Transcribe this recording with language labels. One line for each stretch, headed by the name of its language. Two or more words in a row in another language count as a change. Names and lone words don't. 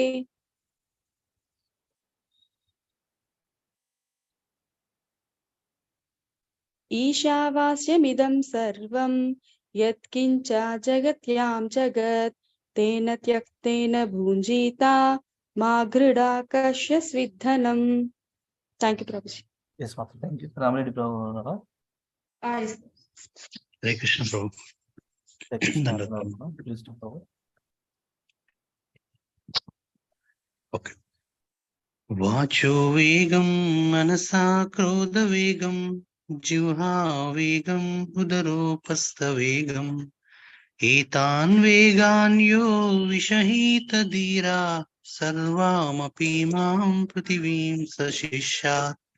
Sanskrit: ईशावास्यमिदं सर्वं यत्किञ्च जगत्यां जगत् तेन त्यक्तेन भुञ्जीता मा गृढा कश्यस्विद्धनम्.
English: Thank you, Prabhuji.
Telugu: ఎస్ మాత,
English: thank you.
Telugu: రామరెడ్డి ప్రభు ఉన్నారా?
English: Yes.
Hindi: Hare Krishna Prabhu.
Telugu: ప్లీజ్ ప్రభు.
English: Okay.
Sanskrit: वाचो वेगं मनसा क्रोध वेगं जिह्वा वेगम् उदरोपस्थ वेगम् एतान् वेगान् यो विषहेत धीरः सर्वामपि माम् पृथिवीं स शिष्यात्